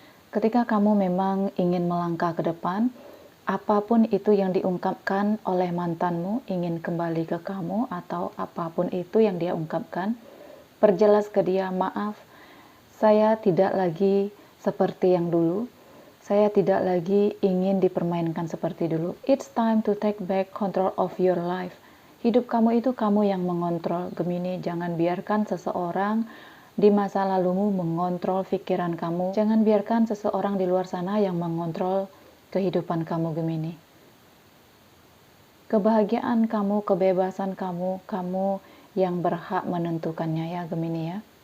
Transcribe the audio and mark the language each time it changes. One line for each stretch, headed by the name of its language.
Indonesian: Ketika kamu memang ingin melangkah ke depan, apapun itu yang diungkapkan oleh mantanmu ingin kembali ke kamu atau apapun itu yang dia ungkapkan, perjelas ke dia, maaf, saya tidak lagi seperti yang dulu. Saya tidak lagi ingin dipermainkan seperti dulu.
English: It's time to take back control of your life.
Indonesian: Hidup kamu itu kamu yang mengontrol, Gemini. Jangan biarkan seseorang di masa lalumu mengontrol pikiran kamu. Jangan biarkan seseorang di luar sana yang mengontrol kehidupan kamu, Gemini. Kebahagiaan kamu, kebebasan kamu, kamu yang berhak menentukannya ya, Gemini ya.